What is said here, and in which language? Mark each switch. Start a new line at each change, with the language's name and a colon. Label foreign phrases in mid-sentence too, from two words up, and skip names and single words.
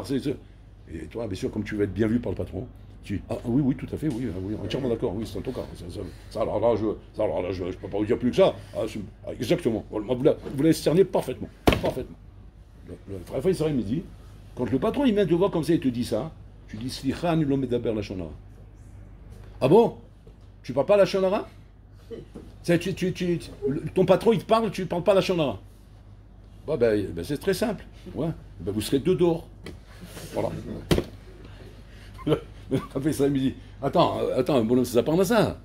French: Et toi, bien sûr, comme tu veux être bien vu par le patron, tu dis, ah oui, tout à fait, oui, entièrement d'accord, oui, c'est un tocard. Ça, alors là, je ne peux pas vous dire plus que ça. Exactement, vous l'avez cerné parfaitement. Le frère Israël me dit, quand le patron il vient te voir comme ça et te dit ça, tu dis,
Hebrew: סליחה, נו לא מדבר לה שונרה.
French: Ah bon? Tu parles pas la shonara? Ton patron il te parle, tu ne parles pas la shonara. C'est très simple. Ouais. Vous serez deux dehors. Voilà. Le frère Israël me dit, attends, bonhomme, ça parle à ça.